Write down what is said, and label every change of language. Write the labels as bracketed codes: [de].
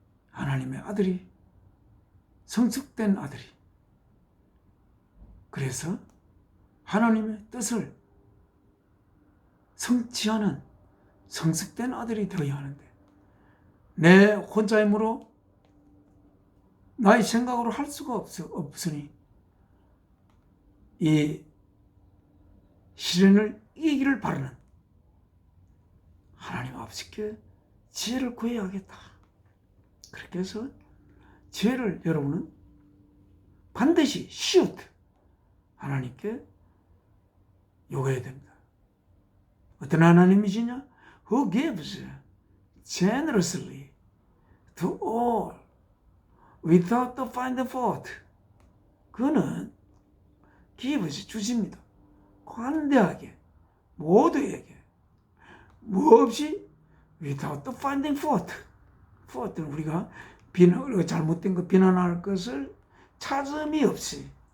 [ko] 하나님의 아들이, 성숙된 아들이, 그래서 하나님의 뜻을 성취하는 성숙된 아들이 되어야 하는데, 내 혼자 힘으로 나의 생각으로 할 수가 없으니 이 시련을 이기기를 바라는 하나님 아버지께 지혜를 구해야겠다. 그렇게 해서 지혜를 여러분은 반드시 하나님께 요구해야 됩니다. 어떤 하나님이시냐? [en] Who gives generously to all without to find fault. [ko] 그는 [en] gives, [ko] 주십니다. 관대하게 모두에게 뭐 없이 [en] without to finding fault. [ko] fault는 우리가 잘못된 거 비난할 것을 찾음이 없이.